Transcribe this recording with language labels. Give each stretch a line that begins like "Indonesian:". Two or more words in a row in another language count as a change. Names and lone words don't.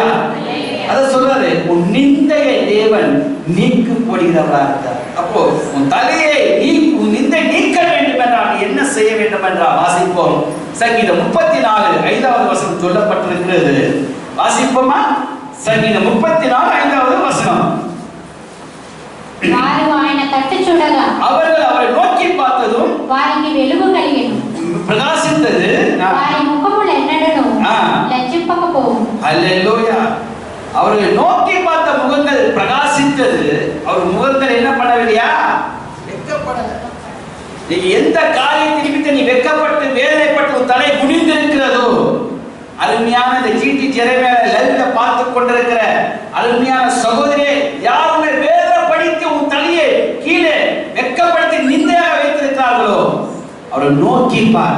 Tamil: அத சொல்றாரு, உன் நிந்தையை தேவன் நீக்கு போடுகிறவரா இருந்தார். அப்போ உன் தலையை உன் நிந்தை நீக்க வேண்டும் என்றால் என்ன செய்ய வேண்டும் என்றால் வாசிப்போம். சங்கீதம் 34 5வது வசனம் சொல்லப்பட்டிருக்கிறது. வாசிப்போமா? சங்கீதம் 34 5வது வசனம்.
Telugu: వారు ఆయన తట్టు చూడగా
Tamil: அவர்கள் அவரை நோக்கி பார்த்ததும்
Telugu: వారికి వెలుగు కలిగెను.
Tamil: பிரகாசித்தது.
Telugu: వారి ముఖములు ఎన్నడను లజ్జింపకపోవు.
Tamil: அல்லேலூயா. அவர்கள் நோக்கி பார்த்த முகங்கள் பிரகாசித்தது. அவர் முகங்கள் என்ன பண்ணவில்லையா? வெட்கப்படல. நீ எந்த காரியத்தை நிமித்தம் நீ வெட்கப்பட்டு வேதனைப்பட்டு உன் தலை குனிந்திருக்கிறதோ, அருமையான இந்த ஜிடி ஜெரேமியா லைவ்ல பார்த்து கொண்டிருக்கிற அருமையான சகோதரியே, யாருமே வேதனைப்படுத்தி உன் தலையை கீழே வெட்கப்படுத்தி நிந்தையாக வைத்திருக்கிறார்களோ அவரை நோக்கி பார்.